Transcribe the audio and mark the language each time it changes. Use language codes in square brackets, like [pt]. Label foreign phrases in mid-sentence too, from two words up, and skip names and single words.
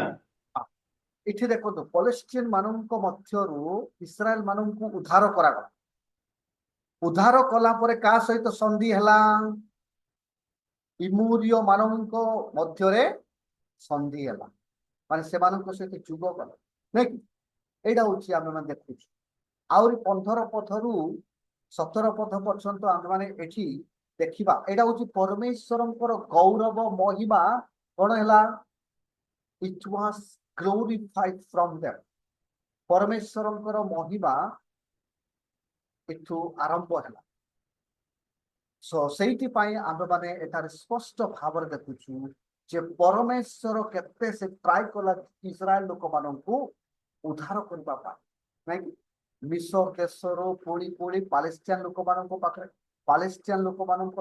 [or] ଏଠି ଦେଖନ୍ତୁ ପଲେଷ୍ଟିଆନ ମାନଙ୍କ ମଧ୍ୟରୁ ଇସ୍ରାଏଲ ମାନଙ୍କୁ ଉଦ୍ଧାର କରାଗଲା ଉଦ୍ଧାର କଲା ପରେ କାହା ସହିତ ସନ୍ଧି ହେଲା ଇମୋରିୟ ମାନଙ୍କ ମଧ୍ୟରେ ସନ୍ଧି ହେଲା ମାନେ ସେମାନଙ୍କ ସହିତ ଯୁଗ କଲା ନାଇଁ କି ଏଇଟା ହଉଛି ଆମେ ମାନେ ଦେଖୁଛୁ ଆହୁରି 15 ପଦରୁ 17 ପଦ ପର୍ଯ୍ୟନ୍ତ ଆମେ ମାନେ ଏଠି ଦେଖିବା ଏଇଟା ହଉଛି ପରମେଶ୍ୱରଙ୍କର ଗୌରବ ମହିମା କ'ଣ ହେଲା [en] it was glorified from them [or] ପରମେଶ୍ୱରଙ୍କର ମହିମା ଏଠୁ ଆରମ୍ଭ ହେଲା ସେଇଥିପାଇଁ ଆମେ ମାନେ ଏଠାରେ ସ୍ପଷ୍ଟ ଭାବରେ ଦେଖୁଛୁ ଯେ ପରମେଶ୍ୱର କେତେ ସେ ଟ୍ରାଏ କଲା ଇସ୍ରାଏଲ ଲୋକମାନଙ୍କୁ ଉଦ୍ଧାର କରିବା ପାଇଁ ନାଇଁକି ମିଶର ଦେଶରୁ ପୁଣି ପୁଣି ପାଲେଷ୍ଟିଆନ ଲୋକମାନଙ୍କ ପାଖରେ ପାଲେଷ୍ଟିଆନ ଲୋକମାନଙ୍କ